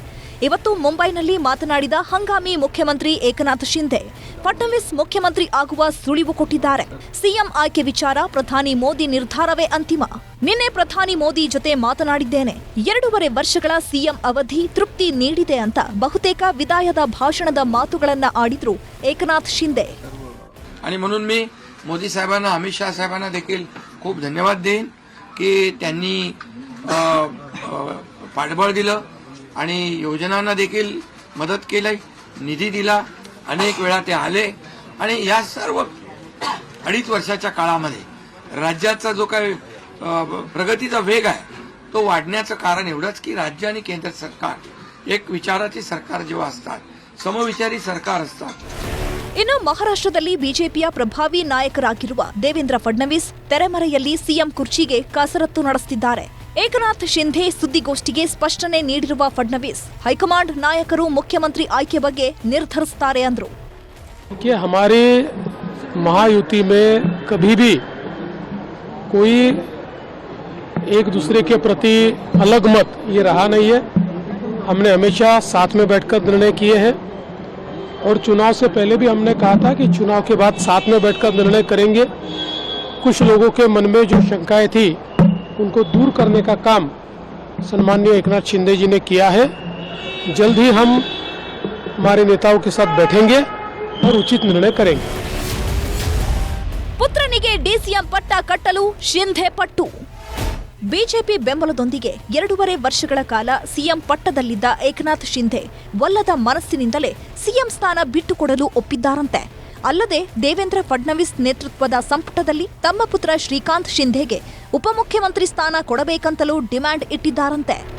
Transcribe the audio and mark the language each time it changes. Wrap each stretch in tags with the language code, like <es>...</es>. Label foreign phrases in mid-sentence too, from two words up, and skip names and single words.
<kn>ಇವತ್ತು ಮುಂಬೈನಲ್ಲಿ ಮಾತನಾಡಿದ ಹಂಗಾಮಿ ಮುಖ್ಯಮಂತ್ರಿ ಏಕನಾಥ್ ಶಿಂಧೆ ಫಡ್ನವೀಸ್ ಮುಖ್ಯಮಂತ್ರಿ ಆಗುವ ಸುಳಿವು ಕೊಟ್ಟಿದ್ದಾರೆ. ಸಿಎಂ ಆಯ್ಕೆ ವಿಚಾರ ಪ್ರಧಾನಿ ಮೋದಿ ನಿರ್ಧಾರವೇ ಅಂತಿಮ. ನಿನ್ನೆ ಪ್ರಧಾನಿ ಮೋದಿ ಜೊತೆ ಮಾತನಾಡಿದ್ದೇನೆ. 2.5 ವರ್ಷಗಳ ಸಿಎಂ ಅವಧಿ ತೃಪ್ತಿ ನೀಡಿದೆ ಅಂತ ಬಹುತೇಕ ವಿದಾಯದ ಭಾಷಣದ ಮಾತುಗಳನ್ನ ಆಡಿದ್ರು ಏಕನಾಥ್ ಶಿಂಧೆ.</kn> <mr>आणि म्हणून मी मोदी साहेबांना, अमित शाह साहेबांना देखील खूप धन्यवाद देईन की त्यांनी पाठबळ दिलं आणि योजनांना देखील मदत केली, निधी दिला. अनेक वेळा ते आले आणि या सर्व 2.5 वर्षाच्या काळामध्ये राज्याचा जो काही प्रगतीचा वेग आहे तो वाढण्याचं कारण एवढंच की राज्य आणि केंद्र सरकार एक विचाराची सरकार जेव्हा असतात, समविचारी सरकार असतात.</mr> <kn>ಇನ್ನು ಮಹಾರಾಷ್ಟ್ರದಲ್ಲಿ ಬಿಜೆಪಿಯ ಪ್ರಭಾವಿ ನಾಯಕರಾಗಿರುವ ದೇವೇಂದ್ರ ಫಡ್ನವೀಸ್ ತೆರೆಮರೆಯಲ್ಲಿ ಸಿಎಂ ಕುರ್ಚಿಗೆ ಕಸರತ್ತು ನಡೆಸುತ್ತಿದ್ದಾರೆ. ಏಕನಾಥ್ ಶಿಂಧೆ ಸುದ್ದಿಗೋಷ್ಠಿಗೆ ಸ್ಪಷ್ಟನೆ ನೀಡಿರುವ ಫಡ್ನವೀಸ್ ಹೈಕಮಾಂಡ್ ನಾಯಕರು ಮುಖ್ಯಮಂತ್ರಿ ಆಯ್ಕೆ ಬಗ್ಗೆ ನಿರ್ಧರಿಸುತ್ತಾರೆ ಅಂದ್ರು.</kn> <hi>हमारी महायुति में कभी भी कोई एक दूसरे के प्रति अलग मत ये रहा नहीं है. हमने हमेशा साथ में बैठकर निर्णय किए हैं और चुनाव से पहले भी हमने कहा था कि चुनाव के बाद साथ में बैठकर निर्णय करेंगे. कुछ लोगों के मन में जो शंकाएं थी उनको दूर करने का काम सम्माननीय एकनाथ शिंदे जी ने किया है. जल्द ही हम हमारे नेताओं के साथ बैठेंगे और उचित निर्णय करेंगे.</hi> <kn>ಪುತ್ರನಿಗೆ ಡಿಸಿಎಂ ಪಟ್ಟ ಕಟ್ಟಲು ಶಿಂಧೆ ಪಟ್ಟು. ಬಿಜೆಪಿ ಬೆಂಬಲದೊಂದಿಗೆ 2.5 ವರ್ಷಗಳ ಕಾಲ ಸಿಎಂ ಪಟ್ಟದಲ್ಲಿದ್ದ ಏಕನಾಥ್ ಶಿಂಧೆ ಒಲ್ಲದ ಮನಸ್ಸಿನಿಂದಲೇ ಸಿಎಂ ಸ್ಥಾನ ಬಿಟ್ಟುಕೊಡಲು ಒಪ್ಪಿದ್ದಾರಂತೆ. ಅಲ್ಲದೆ ದೇವೇಂದ್ರ ಫಡ್ನವೀಸ್ ನೇತೃತ್ವದ ಸಂಪುಟದಲ್ಲಿ ತಮ್ಮ ಪುತ್ರ ಶ್ರೀಕಾಂತ್ ಶಿಂಧೆಗೆ ಉಪಮುಖ್ಯಮಂತ್ರಿ ಸ್ಥಾನ ಕೊಡಬೇಕಂತಲೂ ಡಿಮ್ಯಾಂಡ್ ಇಟ್ಟಿದ್ದಾರಂತೆ.</kn>